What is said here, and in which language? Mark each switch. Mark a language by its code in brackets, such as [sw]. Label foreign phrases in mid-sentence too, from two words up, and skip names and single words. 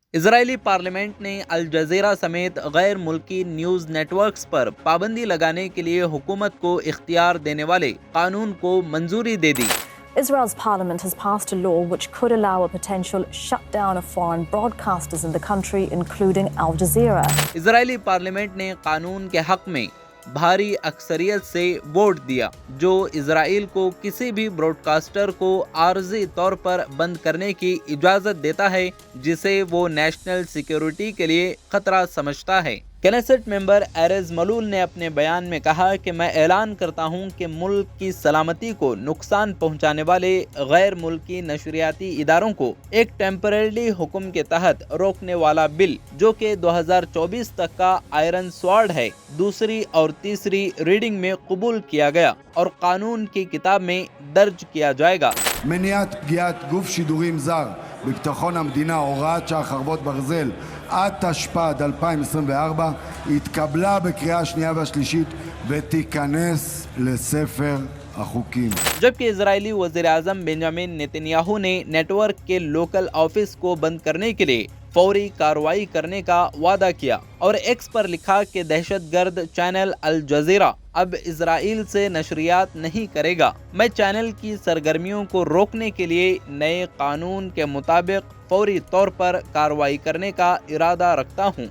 [ur] اسرائیلی پارلیمنٹ نے الجزیرہ سمیت غیر ملکی [en] news networks [ur] پر پابندی لگانے کے لیے حکومت کو اختیار دینے والے قانون کو منظوری دے دی. [en] Israel's parliament has passed a law which could allow a potential shutdown of foreign broadcasters in the country, including Al Jazeera. [ur] اسرائیلی پارلیمنٹ نے قانون کے حق میں بھاری اکثریت سے ووٹ دیا، جو اسرائیل کو کسی بھی براڈکاسٹر کو عارضی طور پر بند کرنے کی اجازت دیتا ہے جسے وہ [en] national security [ur] کے لیے خطرہ سمجھتا ہے. کنیسٹ ممبر ایریز ملول نے اپنے بیان میں کہا کہ میں اعلان کرتا ہوں کہ ملک کی سلامتی کو نقصان پہنچانے والے غیر ملکی نشریاتی اداروں کو ایک ٹیمپریری حکم کے تحت روکنے والا بل، جو کہ 2024 تک کا آئرن سورڈ ہے، دوسری اور تیسری ریڈنگ میں قبول کیا گیا اور قانون کی کتاب میں درج کیا جائے گا. [he] מניעת פגיעת גוף שידורים זר בביטחון המדינה הוראת שעה חרבות ברזל עד תשפ"ד 2024 התקבלה בקריאה שנייה והשלישית ותיכנס לספר החוקים। [ur] جبکہ اسرائیلی وزیر اعظم بنیامین نیتن یاہو نے نیٹ ورک کے [en] local office [ur] کو بند کرنے کے لیے فوری کارروائی کرنے کا وعدہ کیا اور ایکس پر لکھا کہ دہشت گرد چینل الجزیرہ اب اسرائیل سے نشریات نہیں کرے گا. میں چینل کی سرگرمیوں کو روکنے کے لیے نئے قانون کے مطابق فوری طور پر کارروائی کرنے کا ارادہ رکھتا ہوں.